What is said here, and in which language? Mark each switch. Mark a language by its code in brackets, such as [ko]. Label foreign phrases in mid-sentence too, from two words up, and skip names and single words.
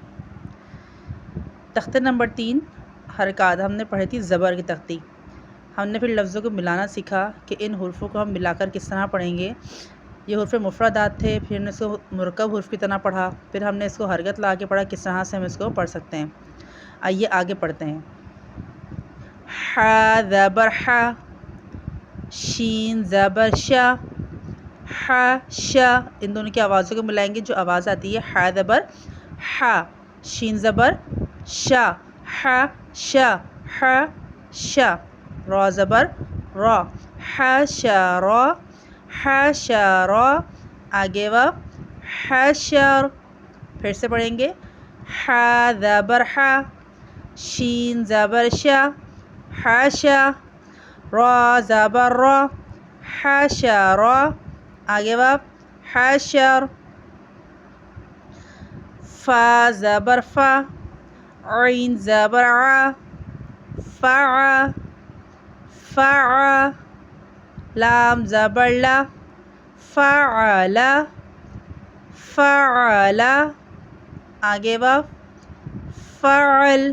[ur] تختے نمبر 3 حرکات ہم نے پڑھی تھی زبر کی تختی۔ ہم نے پھر لفظوں کو ملانا سیکھا کہ ان حروفوں کو ہم ملا کر کس طرح پڑھیں گے۔ یہ حروف مفردات تھے، پھر ہم نے اس کو مرکب حروف کی طرح پڑھا، پھر ہم نے اس کو حرکت لا کے پڑھا کس طرح سے ہم اس کو پڑھ سکتے ہیں۔ آئیے آگے پڑھتے ہیں۔ ح زبر ح، شین زبر شا، ح شا، ان دونوں کی آوازوں کو ملائیں گے جو آواز آتی ہے ح زبر ح، شین زبر شا، ح شا، ح شا، را زبر را، ح شا را، ح شا را، آگے حشر۔ پھر سے پڑھیں گے ح زبر ح، شین زبر شا، حشا، را زبر را، حشرا، آگے حشر۔ فا زبر فا، عین زبر ع، فع، فع، لام زبر لا، فعل، فعل، آگے فعل۔